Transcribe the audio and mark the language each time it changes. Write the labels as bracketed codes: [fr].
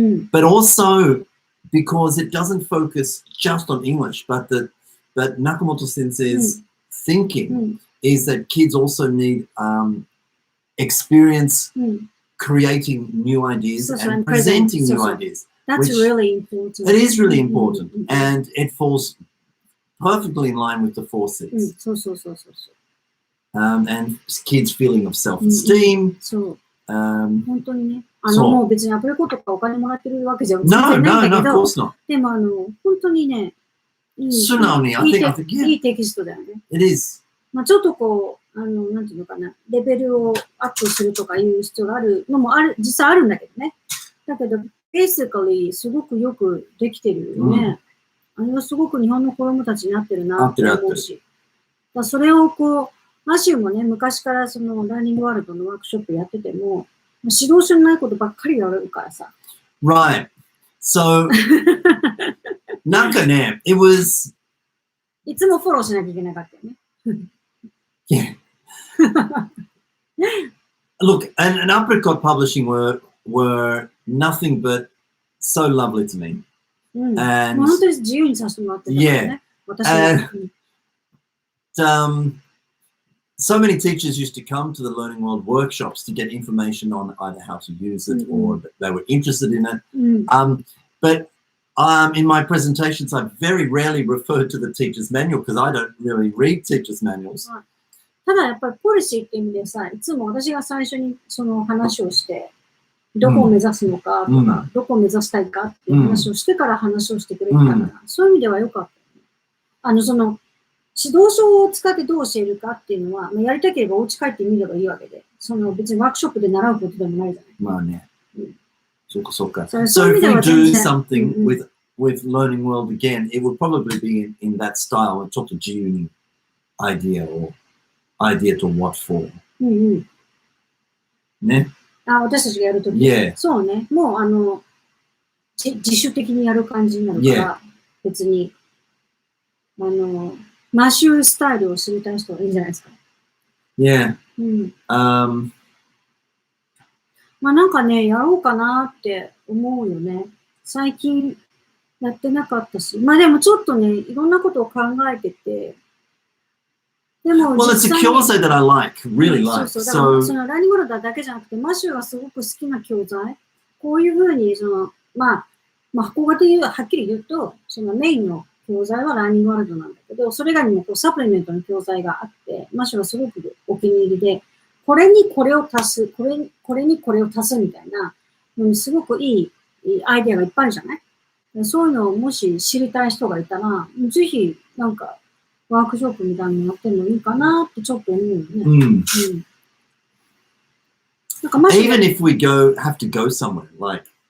[en] But also because it doesn't focus just on English, but Nakamoto Sensei's thinking is that kids also need experience creating new ideas and presenting new ideas. That's really important. It is really important, and it falls perfectly in line with the 4 C's. And kids' feeling of self-esteem. [ja] 本当にね。もう別にアプリコとかお金もらってるわけじゃないんだけど、でも本当にね、いいテキストだよね。 [en] It is. [ja] まあちょっとこう、なんていうのかな、レベルをアップするとかいう必要があるのも実際あるんだけどね。だけど、basically すごくよくできてるよね。あれはすごく日本の子供たちに合ってるなって思うし。それをこう、マシューもね、昔からそのラーニングワールドのワークショップやってても、指導書にないことばっかりやるからさ。 [en] Right. So, なんかね、 it was... [ja] いつもフォローしなきゃいけなかったよね。 [en] Yeah. Look, and Apricot Publishing were nothing but so lovely to me. And [ja] 本当に自由にさせてもらってたからね。私は。 [en] So many teachers used to come to the Learning World workshops to get information on either how to use it or that they were interested in it. But in my presentations, I very rarely referred to the teacher's manual because I don't really read teacher's manuals. [ja] ただやっぱりポリシーって意味でさ、いつも私が最初にその話をして、どこを目指すのかとか、どこを目指したいかっていう話をしてから話をしてくれたから、そういう意味ではよかったよね。その指導書を使ってどう教えるかっていうのは、やりたければお家帰ってみればいいわけで、別にワークショップで習うことでもないじゃない。まあね。そうかそうか。 [en] So if we do something with Learning World again, it would probably be in that style, ちょっと自由に idea to what for. [ja] ね。私たちがやるとき、そうね。もう自主的にやる感じになるから、別に、マシュースタイルを知りたい人はいいんじゃないですか。 [en] Yeah. [ja] まあなんかね、やろうかなって思うよね。最近やってなかったし。まあでもちょっとね、いろんなことを考えてて。でも [en] Well, it's a 教材 that I like, really like. [ja] そうそう。そのラーニングワールドだけじゃなくて、マシューがすごく好きな教材。こういうふうに、まあ、箱型ではっきり言うと、そのメインの教材はラーニングワールドなんだけど、それ以外にもこうサプリメントの教材があって、マシュはすごくお気に入りで、これにこれを足す、これにこれを足すみたいな、すごくいいアイデアがいっぱいあるじゃない？そういうのをもし知りたい人がいたら、ぜひなんかワークショップみたいなのやってもいいかなってちょっと思うよね。なんか [en] Even if we have to go somewhere, like